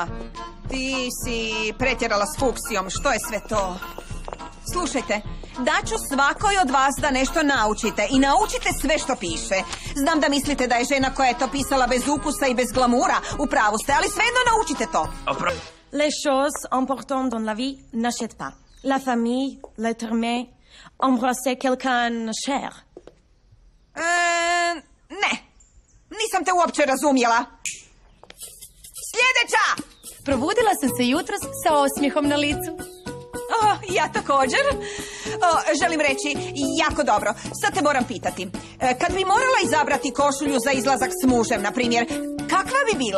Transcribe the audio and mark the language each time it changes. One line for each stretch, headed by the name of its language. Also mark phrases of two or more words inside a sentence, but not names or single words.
Croatian: Ti si pretjerala s fuksijom. Što je sve to? Slušajte, daću svakoj od vas da nešto naučite. I naučite sve što piše. Znam da mislite da je žena koja je to pisala bez ukusa i bez glamura. U pravu ste, ali svejedno naučite to.
French: Les choses importantes dans la vie n'achètent pas. La famille, l'être aimé, embrasser quelqu'un cher.
Croatian: Ne. Nisam te uopće razumjela. Sljedeća! Probudila sam se jutros sa osmijehom na licu. Ja također. Želim reći, jako dobro. Sad te moram pitati. Kad bi morala izabrati košulju za izlazak s mužem, na primjer, kakva bi bila?